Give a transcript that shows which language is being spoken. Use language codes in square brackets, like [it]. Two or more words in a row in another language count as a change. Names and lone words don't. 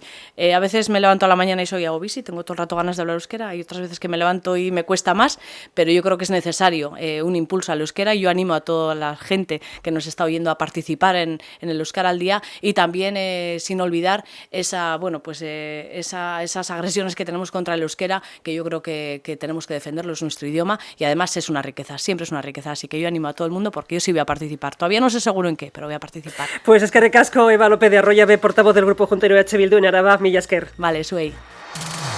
[es] A veces me levanto a la mañana y soy Agobisi, tengo todo el rato ganas de hablar euskera, y otras veces que me levanto y me cuesta más, pero yo creo que es necesario un impulso al euskera, y yo animo a toda la gente que nos está oyendo a participar en el Euskara al día, y también sin olvidar esas agresiones que tenemos contra el euskera, que yo creo que tenemos que defenderlo, es nuestro idioma y además es una riqueza, siempre es una riqueza, así que yo animo a todo el mundo porque yo sí voy a participar. Todavía no sé seguro en qué, pero voy a participar. Pues [eu] eskerrik asko, [es] Eva López de Arroyabe, portavoz del Grupo Juntero EH Bildu en Araba, [eu] mila esker. Vale, zuei.